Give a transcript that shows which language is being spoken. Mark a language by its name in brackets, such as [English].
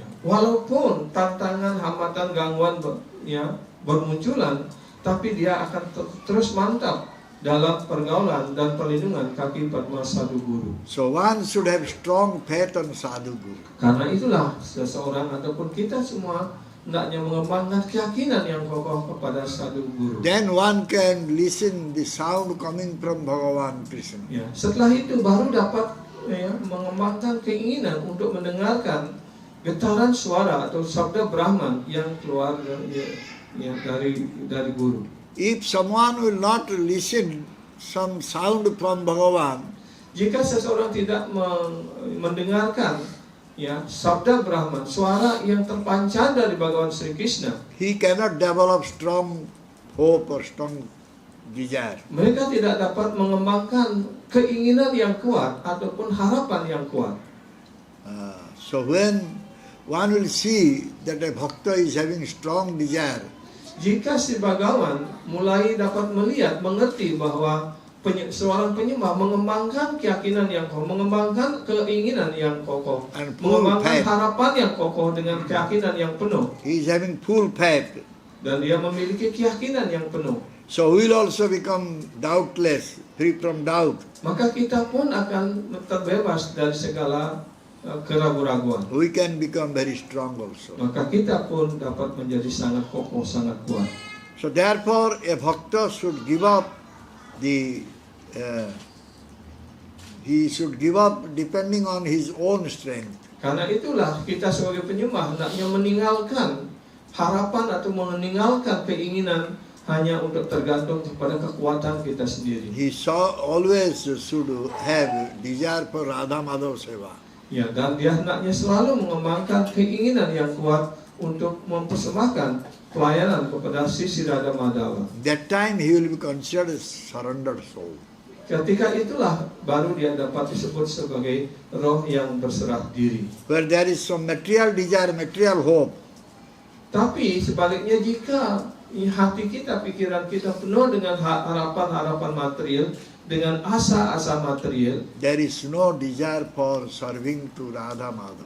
[Indonesian] Ya, walaupun tantangan, hambatan, gangguan bermunculan, tapi dia akan terus mantap dalam pergaulan dan perlindungan kaki Padma sadhu guru. [English] So one should have strong faith on sadhu guru. [Indonesian] Karena itulah seseorang ataupun kita semua hendaknya mengembangkan keyakinan yang kokoh kepada sadhu guru. [English] Then one can listen the sound coming from Bhagavan Krishna. [Indonesian] Ya, setelah itu baru dapat mengembangkan keinginan untuk mendengarkan getaran suara atau sabda Brahman yang keluar dari guru. [English] If someone will not listen some sound from Bhagavan, [Indonesian] Jika seseorang tidak mendengarkan sabda Brahman, suara yang terpancar dari Bhagavan Sri Krishna, [English] he cannot develop strong hope or strong desire. [Indonesian] mereka tidak dapat mengembangkan keinginan yang kuat ataupun harapan yang kuat. [English] So when one will see that a bhakta is having strong desire, [Indonesian] Jika si Bhagawan mulai dapat melihat, mengerti bahwa seorang penyembah mengembangkan keyakinan yang kokoh, mengembangkan keinginan yang kokoh, [English] And full [Indonesian] mengembangkan [English] faith. [Indonesian] harapan yang kokoh dengan keyakinan yang penuh, [English] he is having full faith. [Indonesian] dan dia memiliki keyakinan yang penuh, [English] So we will also become doubtless, free from doubt. [Indonesian] maka kita pun akan terbebas dari segala keraguan-raguan. [English] We can become very strong also. [Indonesian] Maka kita pun dapat menjadi sangat kokoh, sangat kuat. [English] So therefore, a bhakta should give up he should give up depending on his own strength. [Indonesian] Karena itulah kita sebagai penyembah hendaknya meninggalkan harapan atau meninggalkan keinginan hanya untuk tergantung kepada kekuatan kita sendiri. [English] He always should have desire for Radha Madhav Seva. [Indonesian] Ya, dan dia hendaknya selalu mengembangkan keinginan yang kuat untuk mempersembahkan pelayanan kepada Sri Radha Madhava. [English] That time he will be considered a surrendered soul. [Indonesian] Ketika itulah baru dia dapat disebut sebagai roh yang berserah diri. [English] Where there is some material desire, material hope, [Indonesian] Tapi sebaliknya jika hati kita, pikiran kita penuh dengan harapan-harapan material, dengan asa-asa material, [English] there is no desire for serving to Radha Madhava.